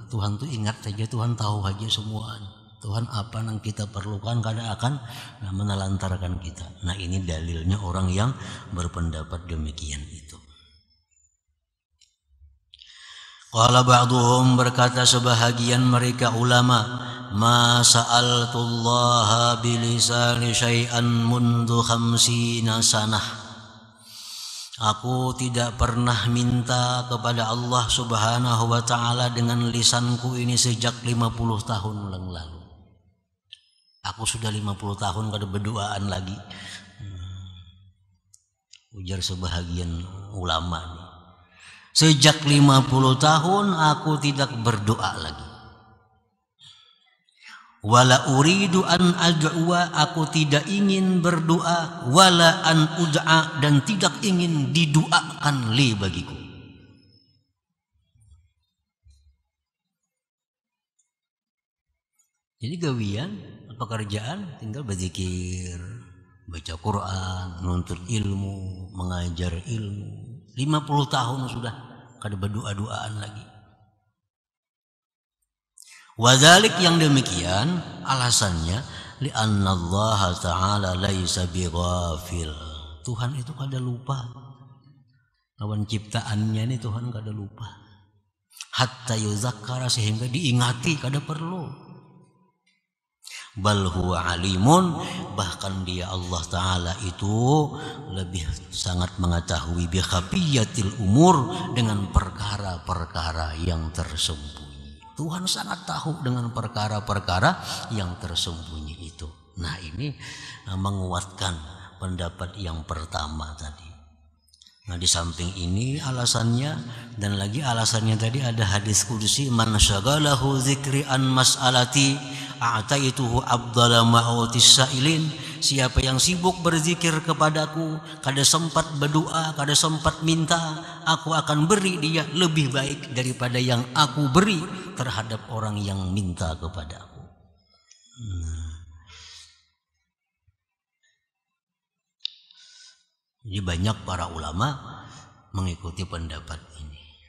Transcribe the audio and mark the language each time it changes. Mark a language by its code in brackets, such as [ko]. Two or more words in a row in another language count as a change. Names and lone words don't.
[id] Tuhan tuh ingat saja, Tuhan tahu aja semua. Tuhan apa yang kita perlukan, kada akan menelantarkan kita. Nah, ini dalilnya orang yang berpendapat demikian itu. [ar] قال بعضهم, [id] berkata sebahagian mereka ulama, [ar] ما سألت الله بلساني شيئا منذ خمسين سنة. [id] Aku tidak pernah minta kepada Allah Subhanahu wa ta'ala dengan lisanku ini sejak 50 tahun yang lalu. Aku sudah 50 tahun kada berdoaan lagi. Ujar sebahagian ulama nih. Sejak 50 tahun aku tidak berdoa lagi. [ar] ولا أريد أن أدعو, [id] aku tidak ingin berdoa, [ar] ولا أن أدعى, [id] dan tidak ingin didoakan li bagiku. Jadi gawian, pekerjaan tinggal berzikir, baca Quran, nuntut ilmu, mengajar ilmu. 50 tahun sudah kada berdoa-doaan lagi. [ar] وذلك, [id] yang demikian alasannya [ar] لأن الله تعالى ليس بغافل. [id] Tuhan itu kada lupa. Lawan ciptaannya ini Tuhan kada lupa. [ar] حتى يذكر, [id] sehingga diingati, kada perlu. [ar] بل هو عليم, [id] bahkan dia Allah Ta'ala itu lebih sangat mengetahui [ar] بخفيات الأمور, [id] dengan perkara-perkara yang tersembunyi. Tuhan sangat tahu dengan perkara-perkara yang tersembunyi itu. Nah, ini menguatkan pendapat yang pertama tadi. Nah, di samping ini alasannya, dan lagi alasannya tadi ada hadis qudsi, [ar] من شغله ذكري عن مسألتي أعطيته أفضل ما أعطي السائلين. [id] Siapa yang sibuk berzikir kepadaku, kada sempat berdoa, kada sempat minta, aku akan beri dia lebih baik daripada yang aku beri terhadap orang yang minta kepadaku. Jadi banyak para ulama mengikuti pendapat ini.